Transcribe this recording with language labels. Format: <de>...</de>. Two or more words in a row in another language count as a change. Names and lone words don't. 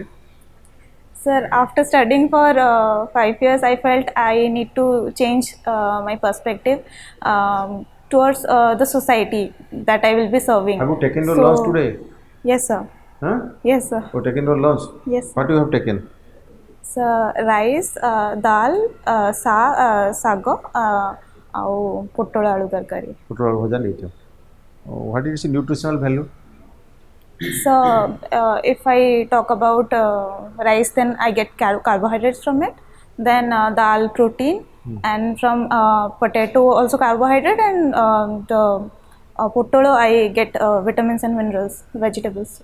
<en>Sir, after studying for 5 years, I felt I need to change my perspective towards the society that I will be serving. Have you taken your lunch today? Yes, sir. Huh? Yes, sir. You taken your lunch? Yes, sir. What you have taken? So, rice, dal, sago,</en> <or>ଆଉ ପୋଟଳ ଆଳୁ ତରକାରୀ. ପୋଟଳ ଭଜା nature.</or> <en>What is its nutritional value? So, if I talk about rice, then I get carbohydrates from it. Then dal, protein, and from potato also carbohydrate, and the potolo I get vitamins and minerals, vegetables.</en>